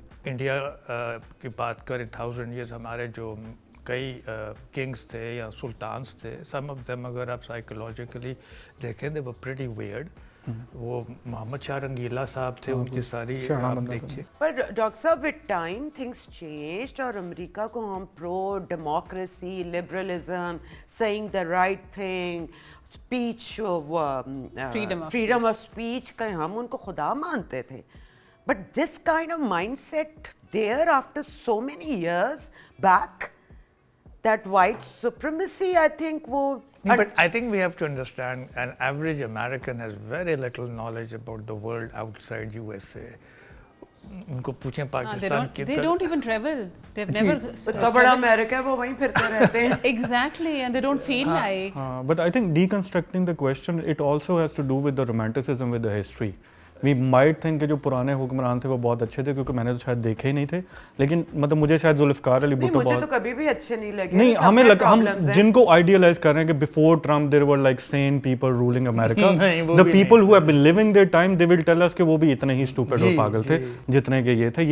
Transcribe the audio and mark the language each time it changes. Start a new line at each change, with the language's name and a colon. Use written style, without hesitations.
Urdu: India کی بات کریں 1000 years, ہمارے جو کئی کنگس تھے یا سلطانس تھے,
English: some of them
Urdu: اگر آپ سائیکولوجیکلی دیکھیں
English: They were pretty weird.
Urdu: وہ محمد شاہ رنگیلا صاحب تھے, ان کی ساری آپ دیکھیے. پر ڈاکٹر صاحب
English: with time things changed,
Urdu: اور امریکہ کو ہم پرو democracy, liberalism, seeing the right thing, speech, freedom of speech کا ہم ان کو خدا مانتے تھے.
English: But this kind of mindset there after so many years back, that white supremacy, I think وہ. But I think we have to understand an average American has very little knowledge about the world outside USA.
Urdu: ان کو پوچھیں پاکستان کی
English: they don't even travel, they've never
Urdu: اتنا بڑا امریکہ ہے, وہ وہیں پھرتے رہتے ہیں.
English: exactly, and they don't feel like. But I think deconstructing the question, it also has to do with the romanticism with the history. We might think
Urdu: کہ جو پرانے حکمران تھے وہ بہت اچھے تھے, کیونکہ میں نے تو شاید دیکھے ہی نہیں تھے, لیکن مطلب مجھے شاید ذوالفقار علی بھٹو مجھے تو کبھی بھی اچھے نہیں لگے. نہیں, ہمیں لگا ہم جن کو آئیڈیلائز کر رہے ہیں کہ
English: before Trump there were like seen people ruling America, the people who have been living there time they will tell us
Urdu: کہ وہ بھی اتنے ہی اسٹوپڈ اور پاگل تھے جتنے کہ یہ تھے.